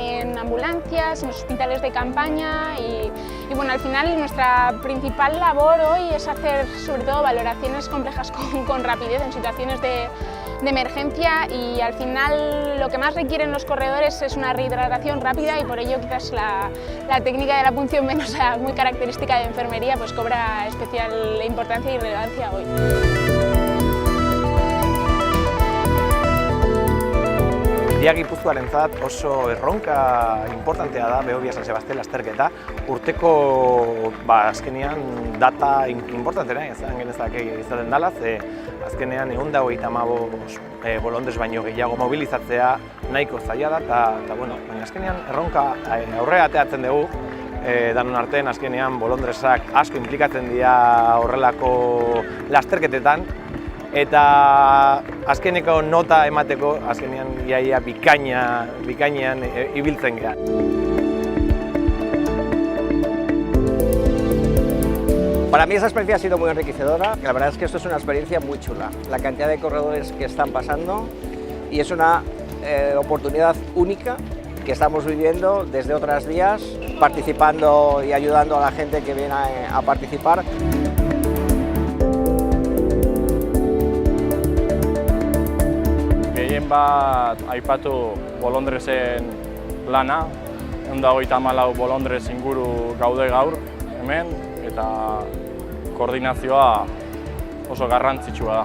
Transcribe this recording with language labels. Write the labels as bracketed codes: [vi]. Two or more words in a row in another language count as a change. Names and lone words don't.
[es] en ambulancias, en los hospitales de campaña y bueno, al final nuestra principal labor hoy es hacer sobre todo valoraciones complejas con rapidez en situaciones de emergencia y al final lo que más requieren los corredores es una rehidratación rápida y por ello quizás la técnica de la punción venosa muy característica de enfermería pues cobra especial importancia y relevancia hoy. [eu] IA Gipuzkoarentzat oso erronka importantea da Behobia San Sebastián lasterketa. Urteko azkenean data importantena izan genezake izaten dela, ze azkenean 125 bolondres baino gehiago mobilizatzea nahiko zaila da, eta bueno, baina azkenean erronka aurrera ateratzen dugu, danon artean azkenean bolondresak asko implikatzen dira horrelako lasterketetan, eta azkeneko nota emateko azkenean iaia bikainean ibiltzen gara. [es] Para mí esa experiencia ha sido muy enriquecedora. La verdad es que esto es una experiencia muy chula. La cantidad de corredores que están pasando y es una oportunidad única que estamos viviendo desde otros días, participando y ayudando a la gente que viene a participar. [eu] Bat aipatu bolondresen lana, 134 bolondres inguru gaude gaur hemen, eta koordinazioa oso garrantzitsua da.